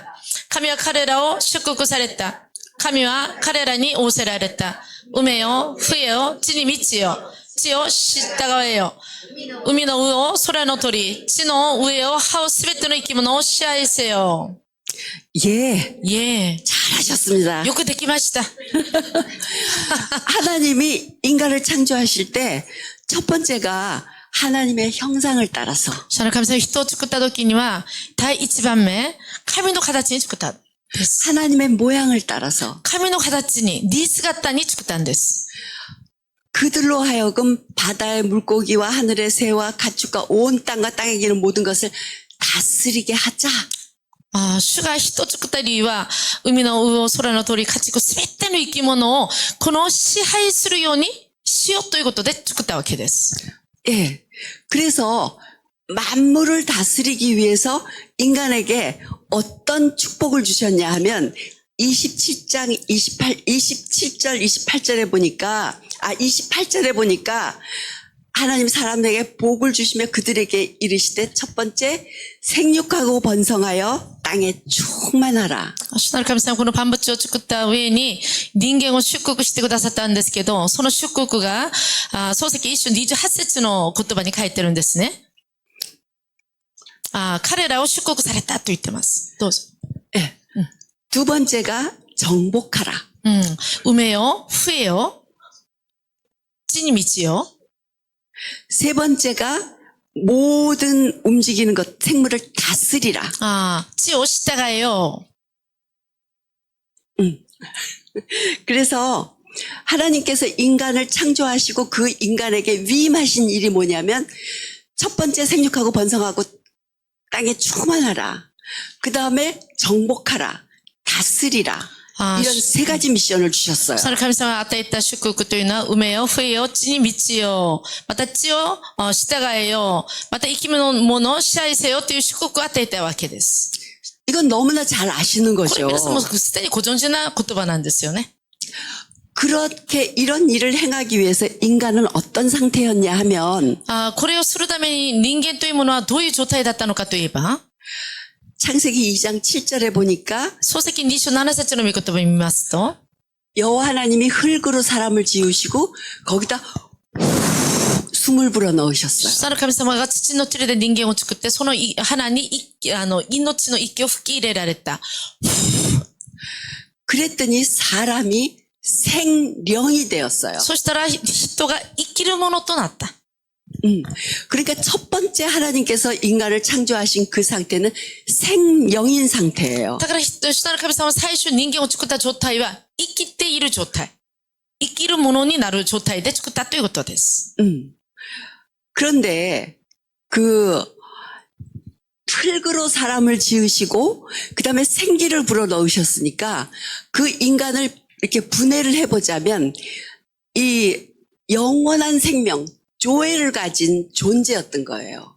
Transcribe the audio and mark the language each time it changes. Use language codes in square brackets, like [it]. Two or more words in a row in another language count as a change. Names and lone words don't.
[ja] 神は彼らを祝福された。神は彼らに仰せられた。埋めよ、増えよ、地に満ちよ。地を従えよ。海の魚を空の鳥、地の上を這うすべての生き物を支配せよ。 [ko] 예, [ja] いえ、 [ko] 잘하셨습니다. [ja] よくできました。 [ko] 하나님이 인간을 창조하실 때 첫 번째가 하나님의 형상을 따라서 [ja] 主なる神様、人を作った時には、第一番目、神の形に作ったんです。 [ko] 하나님의 모양을 따라서 [ja] 神の形に、似姿に作ったんです。 [ko] 그들로 하여금 바다의 물고기와 하늘의 새와 가축과 온 땅과 땅에 기는 모든 것을 다스리게 하자. [ja] 主が人を作った理由は、海の魚、空の鳥、家畜、すべての生き物を、この支配するようにしようということで作ったわけです。 [ko] 예. 그래서 만물을 다스리기 위해서 인간에게 어떤 축복을 주셨냐 하면 27장 27절 28절에 보니까 28절에 보니까 하나님 사람에게 복을 주시며 그들에게 이르시되 첫 번째 생육하고 번성하여 땅에 충만하라. [ja] 主なる神様、このパンブチを作った上に人間を祝福してくださったんですけど、その祝福が、創世記1章28節の言葉に書いてるんですね。彼らを祝福されたと言ってます。どうぞ。 [ko] 예. 두 번째가 정복하라. [ja] 埋めよ、増えよ、地に満ちよ。 [ko] 세 번째가 모든 움직이는 것, 생물을 다스리라. [ja] 地を従えよ。 [ko] 그래서 하나님께서 인간을 창조하시고 그 인간에게 위임하신 일이 뭐냐면 첫 번째 생육하고 번성하고 땅에 충만하라. 그 다음에 정복하라. 다스리라. 아, 이런 세 가지 미션을 주셨어요. [ja] その神様が与えた祝福というのは、埋めよ、増えよ、地に満ちよ、また地を従えよ、また生き物を支配せよという祝福を与えたわけです。 [ko] 이건 너무나 잘 아시는 [ja] これ [ko] 거죠. [ja] 皆さんもすでにご存知な言葉なんですよね。 [ko] 그렇게 이런 일을 행하기 위해서 인간은 어떤 상태였냐 하면 [ja] これをするために人間というものはどういう状態だったのかといえば、 [ko] 창세기 2장 7절에 보니까 [ja] 創世記2章7節の御言葉を見ますと、 [ko] 여호와 하나님이 흙으로 사람을 지으시고 거기다 숨을 불어 넣으셨어요. [ja] 主なる神様が土の塵で人間を作って、その花に命の息を吹き入れられた。 [ko] 그랬더니 사람이 생령이 되었어요. [ja] そしたら人が生きるものとなった。 [ko] 그러니까 첫 번째 하나님께서 인간을 창조하신 그 상태는 생령인 상태예요. [ja] だから、主なる神様は最初人間を作った状態は生きている状態。生きるものになる状態で作ったということです。 [ko] 그런데 그 흙으로 사람을 지으시고 그다음에 생기를 불어 넣으셨으니까 그 인간을 이렇게 분해를 해보자면 이 영원한 생명, 조회를 가진 존재였던 거예요.